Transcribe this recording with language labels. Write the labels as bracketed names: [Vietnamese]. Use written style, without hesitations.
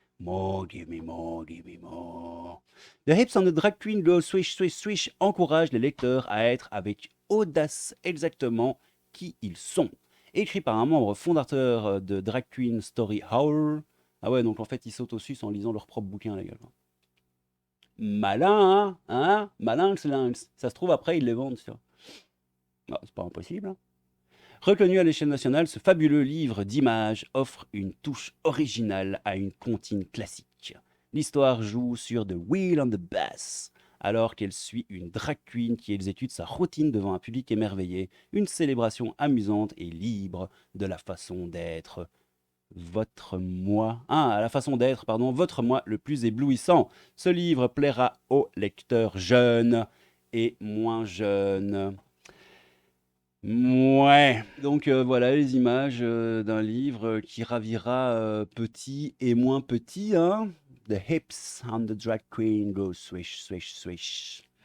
[English] More, give me more, give me more. [French] The Hips on the Drag Queen Go Swish, Swish, Swish encourage les lecteurs à être avec audace exactement qui ils sont. Écrit par un membre fondateur de Drag Queen Story Hour. Ah ouais, donc en fait, ils s'autosucent en lisant leur propre bouquin, les gars. Malin, hein? Malin, c'est lynx. Ça se trouve, après, ils les vendent, ça. Ah, c'est pas impossible, hein. Reconnu à l'échelle nationale, ce fabuleux livre d'images offre une touche originale à une comptine classique. L'histoire joue sur The Wheel on the Bass, alors qu'elle suit une drag queen qui exécute sa routine devant un public émerveillé, une célébration amusante et libre de la façon d'être votre moi. Ah, la façon d'être, pardon, votre moi le plus éblouissant. Ce livre plaira aux lecteurs jeunes et moins jeunes. Ouais, donc voilà les images d'un livre qui ravira petit et moins petit, hein. [English] The hips on the drag queen go swish, swish, swish.